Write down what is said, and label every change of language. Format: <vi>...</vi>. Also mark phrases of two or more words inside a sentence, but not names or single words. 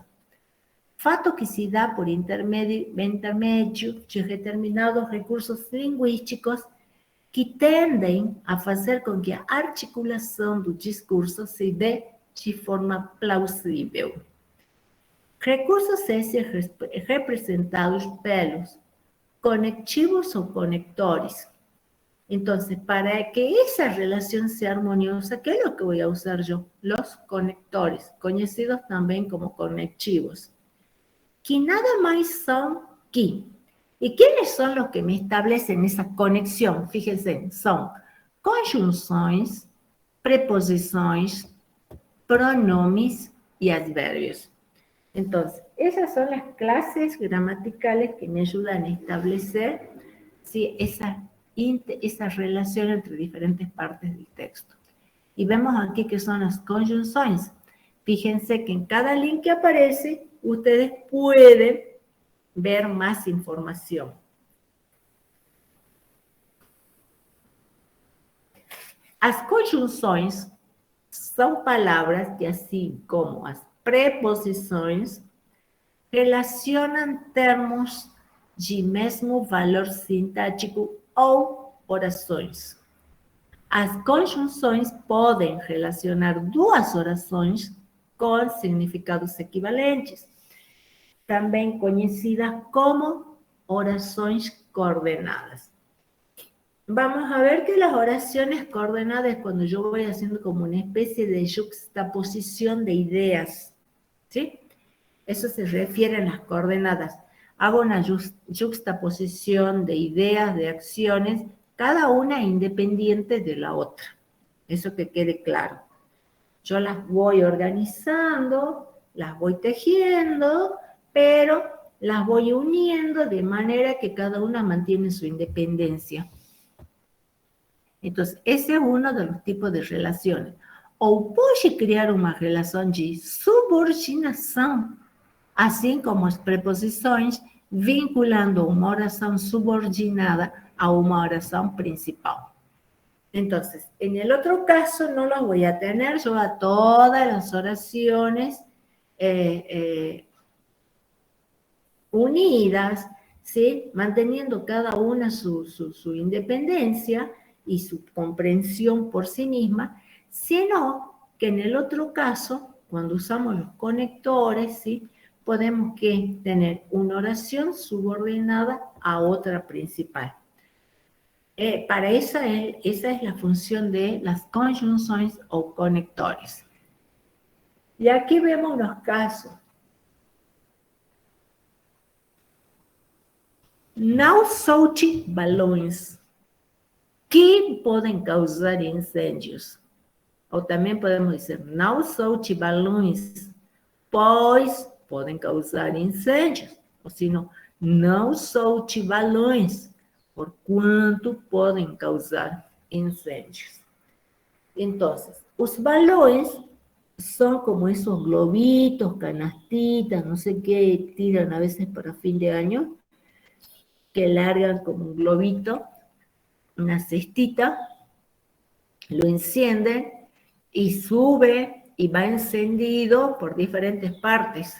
<pt>Fato que se dá por intermédio de determinados recursos linguísticos que tendem a fazer com que a articulação do discurso se dê de forma plausível. Recursos esses representados pelos conectivos ou conectores. Então, para que essa relação seja harmoniosa,</pt> <es>¿qué es lo que voy a usar yo? Los conectores, conocidos también como conectivos, que nada más son que. ¿Y quiénes son los que me establecen esa conexión? Fíjense, son</es> <pt>conjunções, preposições, pronomes</pt> <es>y adverbios. Entonces, esas son las clases gramaticales que me ayudan a establecer, ¿sí?, esa relación entre diferentes partes del texto. Y vemos aquí que son las conjunções. Fíjense que en cada link que aparece, ustedes pueden ver más información.</es> <pt>As conjunções são palavras que, assim como as preposições, relacionam termos de mesmo valor sintático ou orações. As conjunções podem relacionar duas orações com significados equivalentes, também conhecidas como orações coordenadas.</pt> <es>Vamos a ver que las oraciones coordenadas es cuando yo voy haciendo como una especie de juxtaposición de ideas, ¿sí? Eso se refiere a las coordenadas. Hago una juxtaposición de ideas, de acciones, cada una independiente de la otra. Eso que quede claro. Yo las voy organizando, las voy tejiendo, pero las voy uniendo de manera que cada una mantiene su independencia. Entonces, ese es uno de los tipos de relaciones.</es> <pt>Ou pode criar uma relação de subordinação, assim como as preposições, vinculando uma oração subordinada a uma oração principal.</pt> <es>Entonces, en el otro caso no los voy a tener yo a todas las oraciones unidas, ¿sí?, manteniendo cada una su independencia y su comprensión por sí misma, sino que en el otro caso cuando usamos los conectores, ¿sí? Podemos tener una oración subordinada a otra principal. Para esa es la función de las conjunciones o conectores. Y aquí vemos los casos.</es> <pt>Não solte balões que podem causar incêndios. Ou também podemos dizer, não solte balões, pois podem causar incêndios. Ou senão, não solte balões, por quanto podem causar incêndios. Então, os balões</pt> <es>son como esos globitos, canastitas, no sé qué, tiran a veces para fin de año, que largan como un globito, una cestita, lo encienden y sube y va encendido por diferentes partes.</es>